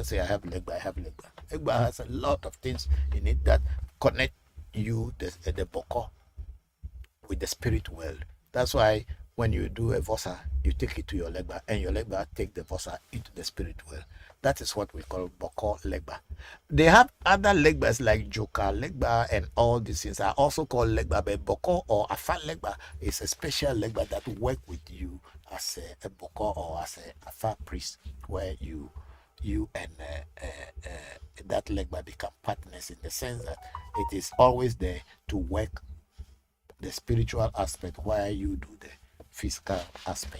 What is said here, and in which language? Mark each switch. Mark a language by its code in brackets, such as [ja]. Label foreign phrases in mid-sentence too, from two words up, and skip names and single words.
[en] Say, I have legba, I have legba. Legba has a lot of things in it that connect you, the bokor, with the spirit world. That's why when you do a vosa, you take it to your legba, and your legba take the vosa into the spirit world. That is what we call bokor legba. They have other legbas like joka legba and all these things are also called legba, but bokor or afa legba is a special legba that work with you as a bokor or as a afa priest, where you and that legba become partners, in the sense that it is always there to work the spiritual aspect while you do the physical aspect.